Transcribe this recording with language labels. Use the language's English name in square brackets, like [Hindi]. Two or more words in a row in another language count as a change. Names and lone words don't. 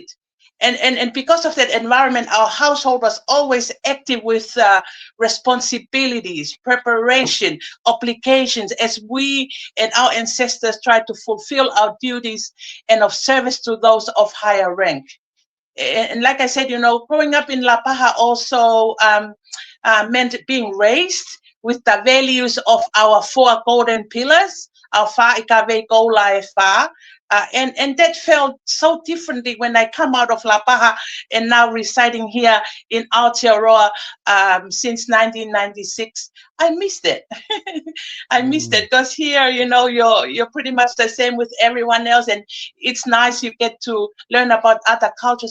[English] And because of that environment, our household was always active with responsibilities, preparation, obligations, as we and our ancestors tried to fulfill our duties and of service to those of higher rank. And like I said, you know, growing up in Lapaha also meant being raised with the values of our four golden pillars, our [Tongan] fa ikave gola fa. [English] And that felt so differently when I come out of Lapaha and now residing here in Aotearoa since 1996. I missed it. I missed Mm. it because here, you know, you're pretty much the same with everyone else, and it's nice you get to learn about other cultures.